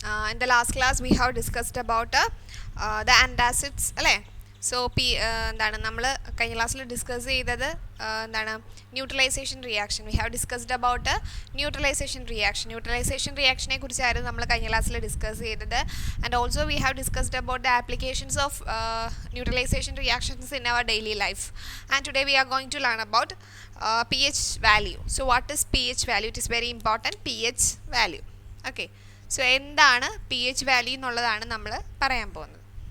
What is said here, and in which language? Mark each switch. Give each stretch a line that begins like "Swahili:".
English: In the last class we have discussed about the antacids, so
Malayalam: നമ്മൾ കഴിഞ്ഞ ക്ലാസ്സിൽ discuss ചെയ്തത് neutralisation reaction.
English: we have discussed about
Malayalam: neutralisation റിയാക്ഷനെ കുറിച്ചായിരുന്നു നമ്മൾ കഴിഞ്ഞ ക്ലാസ്സിൽ ഡിസ്കസ് ചെയ്തത്.
English: And also we have discussed about the applications of neutralisation reactions in our daily life. And today we are going to learn about pH value. So what is pH value? It is very important, pH value.
Malayalam: Okay, so എന്താണ് pH value എന്നുള്ളതാണ് നമ്മൾ പറയാൻ പോകുന്നത്.